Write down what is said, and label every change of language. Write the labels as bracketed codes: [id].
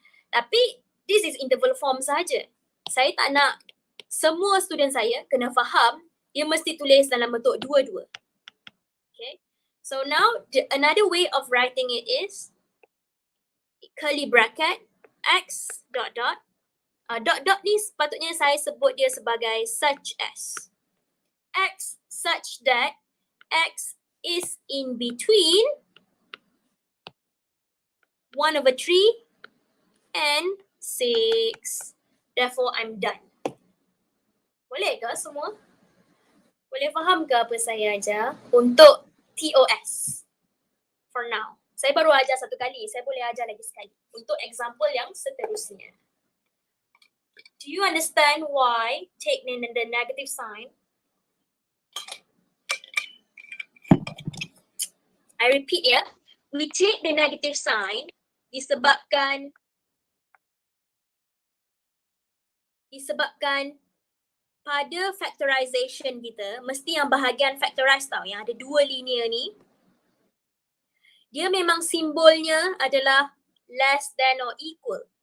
[ms] Tapi this is interval form saja. Saya tak nak semua student saya kena faham dia mesti tulis dalam bentuk dua-dua. Okay. [en] So now another way of writing it is curly bracket x dot dot. [ms] Dot dot ni sepatutnya saya sebut dia sebagai such as. [en] X such that x is in between 1/3 and 6. Therefore, I'm done. [ms] Boleh ke semua? Boleh faham ke apa saya ajar untuk TOS? For now. Saya baru ajar satu kali. Saya boleh ajar lagi sekali. Untuk example yang seterusnya. [en] Do you understand why take the negative sign? I repeat ya. We take the negative sign [ms] disebabkan pada factorization kita, mesti yang bahagian factorize tau, yang ada dua linear ni, dia memang simbolnya adalah [en] less than or equal.